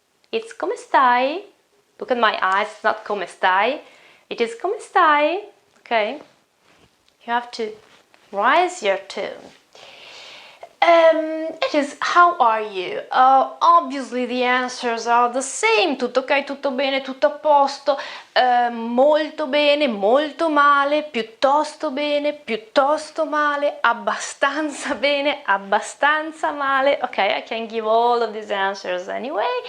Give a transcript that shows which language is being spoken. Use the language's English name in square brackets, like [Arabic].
[English] It's [Italian] come stai? [English] Look at my eyes, it's not come stai. It is come stai, okay? You have to raise your tone. It is, how are you? Obviously the answers are the same. [Italian] Tutto ok, tutto bene, tutto a posto, molto bene, molto male, piuttosto bene, piuttosto male, abbastanza bene, abbastanza male. [English] Okay, I can give all of these answers anyway.